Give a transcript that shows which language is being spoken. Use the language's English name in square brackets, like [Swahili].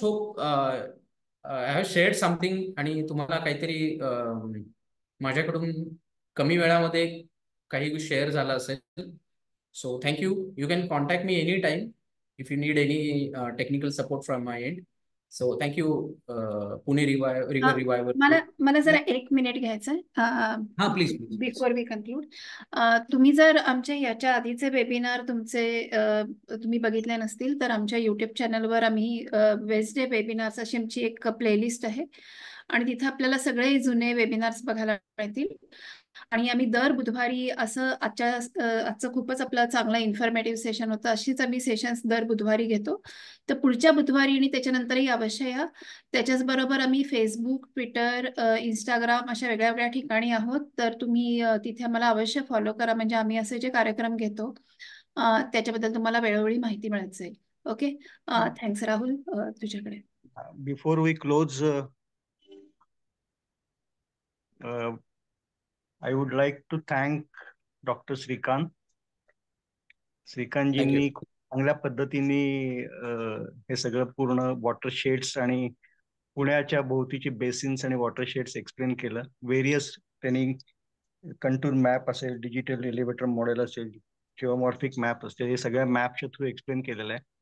[English] hope I have shared something [Marathi] आणि तुम्हाला काहीतरी माझ्याकडून कमी वेळामध्ये काही शेअर झाला असेल. [English] So thank you. You can contact me any time if you need any technical support from my end. So thank you Pune river revival [Marathi] मला [English] Group. [Marathi] मला जरा 1 मिनिट घ्यायचं [English] हां please please. Before we conclude. [Marathi] तुम्ही जर आमच्या याच्या आधीचे वेबिनार तुम्ही बघितले नसतील तर आमच्या युट्यूब चॅनलवर आम्ही वेस्डे वेबिनार्स अशी आमची एक प्लेलिस्ट आहे, आणि तिथे आपल्याला सगळे जुने वेबिनार्स बघायला मिळतील. आणि आम्ही दर बुधवारी असं आजचं खूपच आपलं चांगलं इन्फॉर्मेटिव्ह सेशन होतं, अशीच आम्ही सेशन्स दर बुधवारी घेतो. तर पुढच्या बुधवारी आणि त्याच्यानंतरही अवश्य या. त्याच्याच बरोबर आम्ही फेसबुक, ट्विटर, इंस्टाग्राम अशा वेगळ्या वेगळ्या ठिकाणी आहोत. तर तुम्ही तिथे आम्हाला अवश्य फॉलो करा, म्हणजे आम्ही असे जे कार्यक्रम घेतो त्याच्याबद्दल तुम्हाला वेळोवेळी माहिती मिळत जाईल. [English] Okay. Thanks Rahul. [Marathi] तुझ्याकडे. [English] Before we close, I would like to thank Dr. Shrikant. [Marathi] श्रीकांतजींनी खूप चांगल्या पद्धतीने हे सगळं पूर्ण वॉटरशेड्स आणि पुण्याच्या भोवतीची बेसिन्स आणि वॉटरशेड्स एक्सप्लेन केलं. व्हेरियस त्यांनी कंटूर मॅप असेल, डिजिटल एलिव्हेटर मॉडेल असेल, जिओमॉर्फिक मॅप असतील, हे सगळ्या मॅपच्या थ्रू एक्सप्लेन केलेलं आहे.